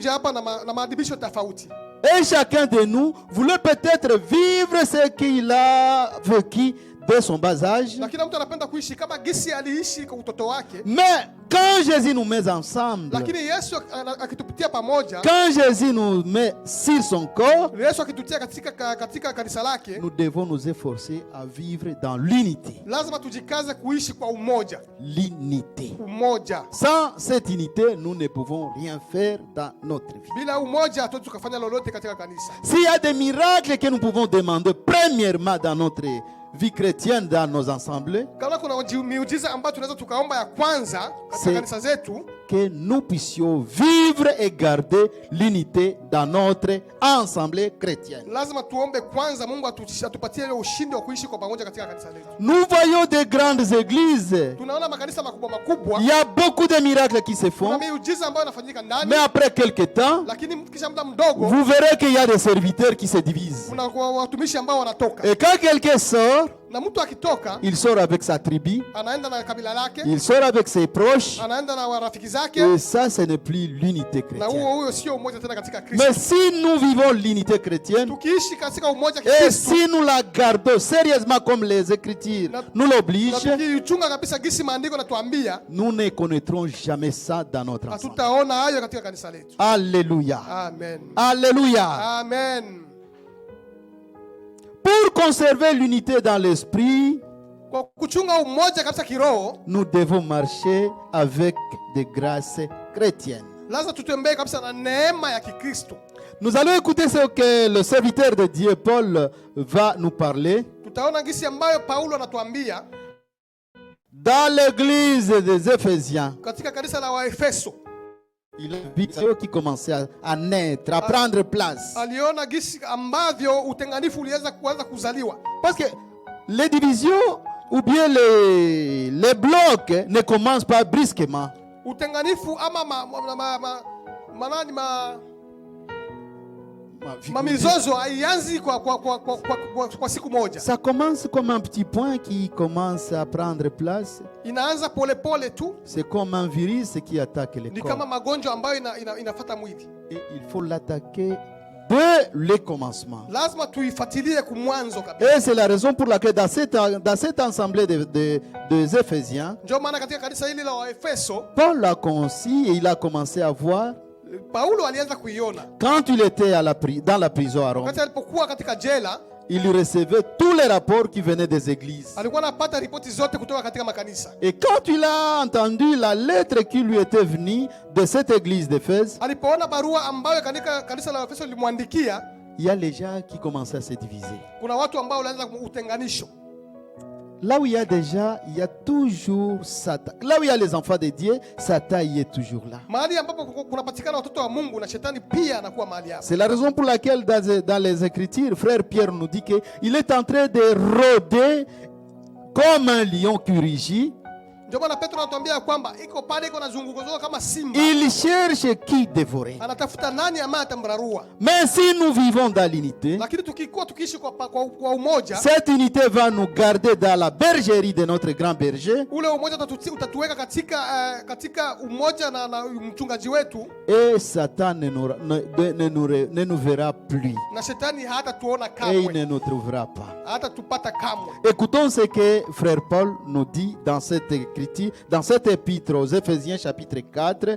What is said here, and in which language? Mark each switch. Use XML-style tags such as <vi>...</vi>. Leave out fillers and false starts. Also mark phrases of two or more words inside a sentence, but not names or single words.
<fr>Et chacun de nous voulait peut-être vivre ce qu'il a vécu dès son bas âge. Mais quand Jésus nous met ensemble,</fr> <sw>Lakini Yesu akitupitia pamoja,</sw> <fr>quand Jésus nous met sur son corps,</fr> <sw>Yesu akitutia katika kanisa lake,</sw> <fr>nous devons nous efforcer à vivre dans l'unité.</fr> <sw>lazima tujikaze kuishi kwa umoja.</sw> <fr>L'unité.</fr> <sw>Umoja.</sw> <fr>Sans cette unité, nous ne pouvons rien faire dans notre vie.</fr> <sw>Bila umoja hatuwezi tukafanya lolote katika kanisa.</sw> <fr>S'il y a des miracles que nous pouvons demander premièrement dans notre vie chrétienne, dans nos assemblées,</fr> <sw>Kama kuna miujiza ambayo tunaweza tukaomba ya kwanza katika kanisa zetu,</sw> <fr>que nous puissions vivre et garder l'unité dans notre assemblée chrétienne.</fr> <sw>lazima tuombe kwanza Mungu atupatie ile ushindi wa kuishi kwa pamoja katika kanisa letu.</sw> <fr>Nous voyons des grandes églises.</fr> <sw>Tunaona makanisa makubwa.</sw> <fr>Il y a beaucoup de miracles qui se font.</fr> <sw>Kuna miujiza ambayo inafanyika ndani.</sw> <fr>Mais après quelque temps,</fr> <sw>Lakini kisha muda mdogo,</sw> <fr>vous verrez qu'il y a des serviteurs qui se divisent.</fr> <sw>kuna watumishi ambao wanatoka.</sw> <fr>Et quand quelqu'un sort,</fr> <sw>Na mtu akitoka,</sw> <fr>il sort avec sa tribu,</fr> <sw>anaenda na kabila lake,</sw> <fr>il sort avec ses proches.</fr> <sw>anaenda na rafiki zake,</sw> <fr>Et ça, ce n'est plus l'unité</fr> <sw>na</sw> <fr>chrétienne.</fr> <sw>huo sio umoja tena katika Kristo.</sw> <fr>Mais si nous vivons l'unité chrétienne,</fr> <sw>Tukiishi katika umoja</sw> <fr>et Kristo, si nous la gardons sérieusement comme les Écritures nous</fr> <sw>na</sw> <fr>l'obligent,</fr> <sw>tukichunga kabisa gisi maandiko natuambia,</sw> <fr>nous ne connaîtrons jamais ça dans notre ensemble.</fr> <sw>hatutaona hayo katika kanisa letu.</sw> <fr>Alléluia. Amen. Alléluia. Amen. Pour conserver l'unité dans l'esprit,</fr> <sw>Kwa kuchunga umoja kabisa kiroho,</sw> <fr>nous devons marcher avec des grâces chrétiennes.</fr> <sw>lazima tutembee kabisa na neema ya Kikristo.</sw> <fr>Nous allons écouter ce que le serviteur de Dieu Paul va nous parler</fr> <sw>Tutaona gisi ambayo Paulo anatuambia</sw> <fr>dans l'église des Éphésiens.</fr> <sw>katika kanisa la Waefeso.</sw> <fr>Il a vu ceux qui commençaient à naître, à prendre place.</fr> <sw>Aliona gisi ambavyo utenganifu uliweza kuanza kuzaliwa.</sw> <fr>Parce que les divisions ou bien les blocs ne commencent pas brusquement.</fr> <sw>Utenganifu ama mamizozo haianzi kwa siku moja.</sw> <fr>Ça commence comme un petit point qui commence à prendre place.</fr> <sw>Inaanza polepole tu.</sw> <fr>C'est comme un virus qui attaque les</fr> <sw>Ni</sw> <fr>corps.</fr> <sw>kama magonjwa ambayo inafuata mwili.</sw> <fr>Et il faut l'attaquer dès le commencement.</fr> <sw>Lazima tuifuatilie kumwanzo kabisa.</sw> <fr>Et c'est la raison pour laquelle dans cette assemblée des Éphésiens,</fr> <sw>Ndio maana katika kanisa hili la Waefeso,</sw> <fr>Paul a conçu et il a commencé à voir</fr> <sw>Paulo alianza kuiona.</sw> <fr>quand il était dans la prison à Rome.</fr> <sw>Wakati alipokuwa katika jela,</sw> <fr>Il recevait tous les rapports qui venaient des églises.</fr> <sw>alikuwa anapata ripoti zote kutoka katika makanisa.</sw> <fr>Et quand il a entendu la lettre qui lui était venue de cette église d'Éphèse,</fr> <sw>Alipoona barua ambayo katika kanisa la Waefeso lilimwandikia,</sw> <fr>il y a les gens qui commençaient à se diviser.</fr> <sw>kuna watu ambao walianza utenganisho.</sw> <fr>Là où il y a déjà, il y a toujours Satan. Là où il y a les enfants de Dieu, Satan y est toujours là.</fr> <sw>Mahali ambapo kunapatikana watoto wa Mungu na shetani pia anakuwa mahali hapo.</sw> <fr>C'est la raison pour laquelle dans les Écritures, frère Pierre nous dit qu'il est en train de rôder comme un lion qui rugit.</fr> <sw>Ndio maana Petro anatuambia kwamba iko pale, iko nazunguka kama simba.</sw> <fr>Il cherche qui dévorer.</fr> <sw>Anatafuta nani ambaye atamrarua.</sw> <fr>Mais si nous vivons dans l'unité,</fr> <sw>Lakini tukiishi kwa umoja,</sw> <fr>cette unité va nous garder dans la bergerie de notre grand berger.</fr> <sw>ule umoja utatuweka katika umoja na mchungaji wetu.</sw> <fr>Et Satan ne nous verra plus.</fr> <sw>Na shetani hatatuona</sw> <fr>Et il</fr> <sw>kamwe.</sw> <fr>ne nous trouvera pas.</fr> <sw>Hatatupata kamwe.</sw> <fr>Écoutons ce que frère Paul nous dit dans cette écriture, dans cette épître aux Éphésiens chapitre 4,</fr>